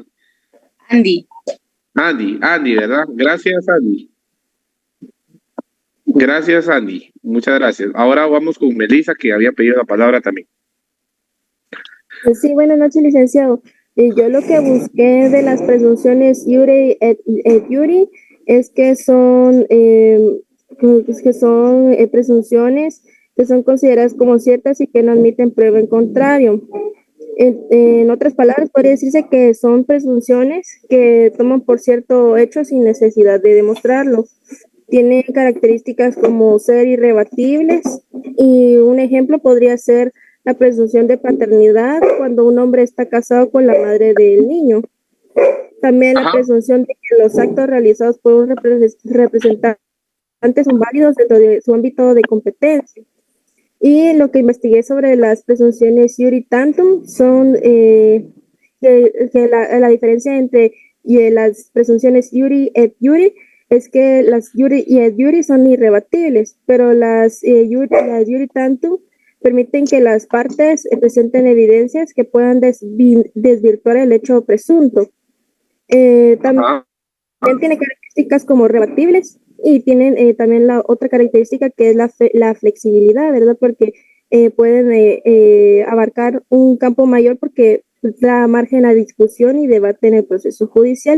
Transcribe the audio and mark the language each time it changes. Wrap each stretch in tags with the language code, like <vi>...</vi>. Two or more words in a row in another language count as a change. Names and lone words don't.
<es>Andy. Andy, ¿verdad? Gracias, Andy. Gracias, Andy. Muchas gracias. Ahora vamos con Melissa, que había pedido la palabra también. Sí, buenas noches, licenciado. Yo lo que busqué de las presunciones</es> <la>iure et iure</la> <es>es que son, presunciones que son consideradas como ciertas y que no admiten prueba en contrario. En otras palabras, podría decirse que son presunciones que toman por cierto hecho sin necesidad de demostrarlo. Tienen características como ser irrebatibles, y un ejemplo podría ser la presunción de paternidad cuando un hombre está casado con la madre del niño. También la presunción de que los actos realizados por un representante son válidos dentro de su ámbito de competencia. Y lo que investigué sobre las presunciones</es> <la>iure tantum</la> <es>son que la diferencia entre las presunciones</es> <la>iure et iure</la> <es>es que las</es> <la>iure y et iure</la> <es>son irrebatibles, pero las</es> <la>iure tantum</la> <es>permiten que las partes presenten evidencias que puedan desvirtuar el hecho presunto. También Ajá. tiene características como rebatibles y tienen también la otra característica que es la flexibilidad, ¿verdad? Porque pueden abarcar un campo mayor porque da margen a discusión y debate en el proceso judicial.</es>